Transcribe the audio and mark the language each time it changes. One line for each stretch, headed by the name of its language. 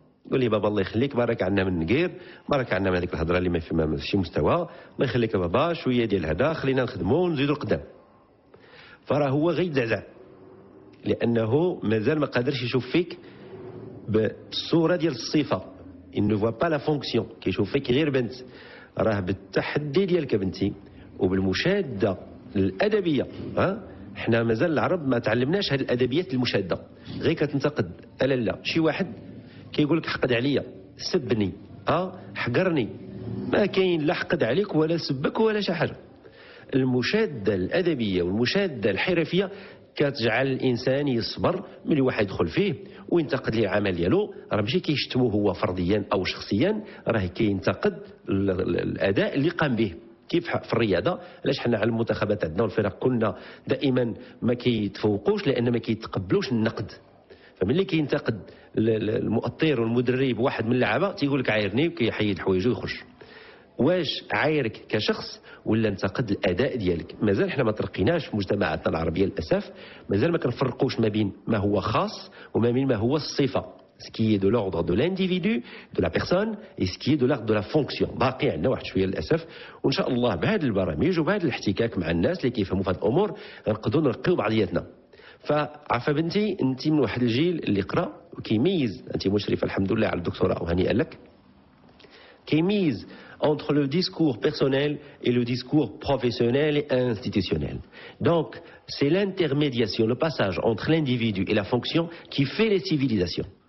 Arabic: قول لي بابا الله يخليك، بارك عنا من النقير، بارك عنا من هذيك الهضره اللي ما في ماشي مستوى، الله يخليك يا بابا شويه ديال هذا خلينا نخدموا ونزيدوا القدام. فراه هو غيتزعزع لانه مازال ما قادرش يشوف فيك بالصوره ديال الصفه.
French: il ne voit pas la fonction،
Arabic: كيشوف فيك غير بنت. راه بالتحدي ديالك بنتي وبالمشاده الادبيه. حنا مازال العرب ما تعلمناش هذه الادبيات المشاده، غير كتنتقد. لا شي واحد كيقول لك حقد عليا، سبني، حقرني، ما كاين لا حقد عليك ولا سبك ولا شي حاجه. المشاده الادبيه والمشاده الحرفيه كتجعل الانسان يصبر ملي واحد يدخل فيه وينتقد ليه العمل ديالو. راه ماشي كيشتمو هو فرديا او شخصيا، راه كينتقد الاداء اللي قام به. كيف في الرياضه، علاش حنا على المنتخبات عندنا والفرق كنا دائما ما كيتفوقوش لان ما كيتقبلوش النقد. فملي كينتقد المؤطر والمدرب واحد من اللعابه تيقول لك عايرني وكيحيد حوايجو ويخرج. واش عايرك كشخص ولا انتقد الاداء ديالك؟ مازال حنا ما ترقيناش في مجتمعاتنا العربيه للاسف، مازال ما كنفرقوش ما بين ما هو خاص وما بين ما هو الصفه.
French: ce qui est de l'ordre de l'individu, de la personne, et ce qui est de l'ordre de la fonction.
Arabic: باقي عندنا واحد شويه للاسف، وان شاء الله بهذه البرامج وبهذا الاحتكاك مع الناس اللي كيفهموا في هذه الامور غنقدروا نرقيو بعضياتنا. فعفا بنتي انت من واحد الجيل اللي قرا وكيميز، انت مشرفه الحمد لله على الدكتوراه وهنيئا لك، كيميز
French: entre le discours personnel et le discours professionnel et institutionnel. Donc, c'est l'intermédiation, le passage entre l'individu et la fonction qui fait les civilisations.